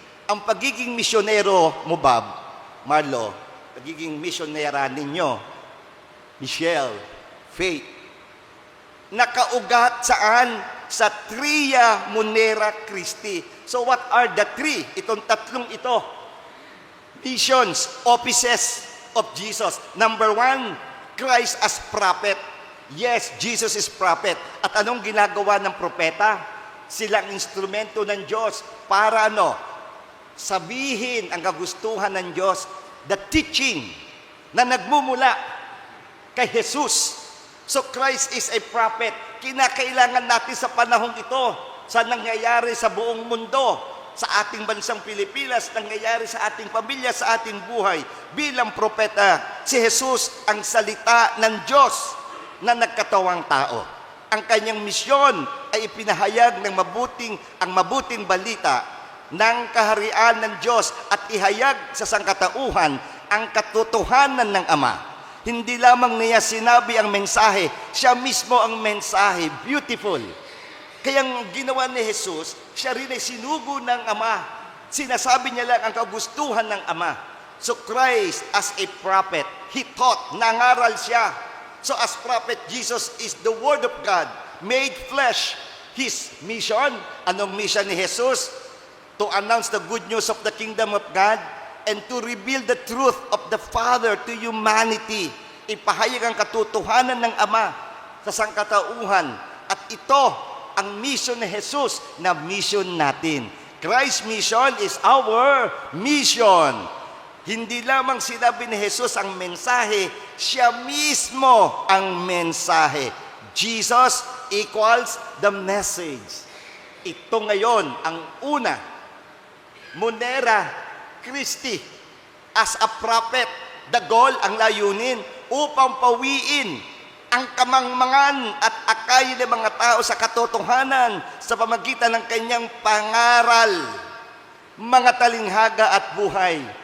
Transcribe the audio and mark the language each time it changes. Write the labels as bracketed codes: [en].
[tl] Ang pagiging misyonero mo, Bob, Marlo, pagiging misyonera ninyo, Michelle, Faith, nakaugat saan? Sa Tria Munera Christi. [en] So what are the 3? [tl] Itong 3 ito. [en] Missions, offices of Jesus. Number 1, Christ as prophet. Yes, Jesus is prophet. [tl] At anong ginagawa ng propeta? Silang instrumento ng Diyos para sabihin ang kagustuhan ng Diyos. [en] The teaching [tl] na nagmumula kay Jesus. [en] So Christ is a prophet. [tl] Kinakailangan natin sa panahong ito, sa nangyayari sa buong mundo, sa ating bansang Pilipinas, nangyayari sa ating pamilya, sa ating buhay. Bilang propeta, si Jesus ang salita ng Diyos na nagkatawang tao. Ang kanyang misyon ay ipinahayag ng mabuting balita ng kaharian ng Diyos at ihayag sa sangkatauhan ang katotohanan ng Ama. Hindi lamang niya sinabi ang mensahe, siya mismo ang mensahe. Beautiful. Kaya ang ginawa ni Jesus, siya rin ay sinugo ng Ama. Sinasabi niya lang ang kagustuhan ng Ama. [en] So Christ as a prophet, He taught, [tl] nangaral siya. [en] So as prophet, Jesus is the Word of God, made flesh. His mission, anong mission ni Jesus? To announce the good news of the kingdom of God, and to reveal the truth of the Father to humanity. [tl] Ipahayag ang katotohanan ng Ama sa sangkatauhan. At ito ang mission ni Jesus na mission natin. [en] Christ's mission is our mission. [tl] Hindi lamang sinabi ni Jesus ang mensahe, siya mismo ang mensahe. [en] Jesus equals the message. [tl] Ito ngayon ang una. Munera Christi, [en] as a prophet, the goal, [tl] ang layunin, upang pawiin ang kamangmangan at akay ng mga tao sa katotohanan sa pamagitan ng kanyang pangaral, mga talinghaga at buhay.